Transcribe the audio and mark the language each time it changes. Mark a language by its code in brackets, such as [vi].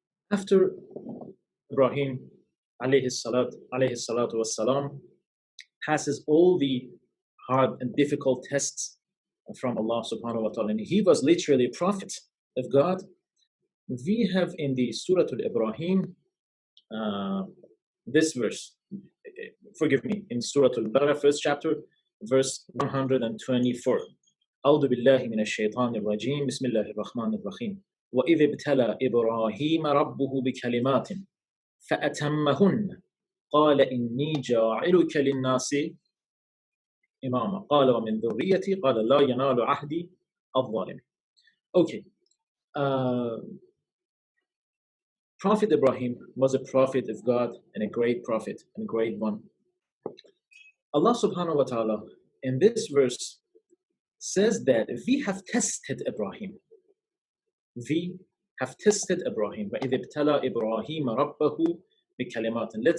[en] After Ibrahim alayhi salatu wassalam passes all the hard and difficult tests from Allah subhanahu wa ta'ala, and he was literally a prophet of God, we have in the Surah Al-Ibrahim this verse, forgive me, in Surah Al-Baqarah, first chapter, verse 124. [ar] أعوذ بالله من الشيطان الرجيم بسم الله الرحمن الرحيم وإذ ابتلى إبراهيم ربه بكلمات فأتمهن قال إني جاعلك للناس إماما قال ومن ذريتي قال لا ينال عهدي الظالم. [en] Okay. Prophet Ibrahim was a prophet of God and a great prophet and a great one. Allah subhanahu wa ta'ala in this verse says that we have tested Ibrahim. We have tested Ibrahim. [ar] وَإِذِ ابْتَلَى إِبْرَاهِيمَ رَبَّهُ بِكَلِمَاتٍ.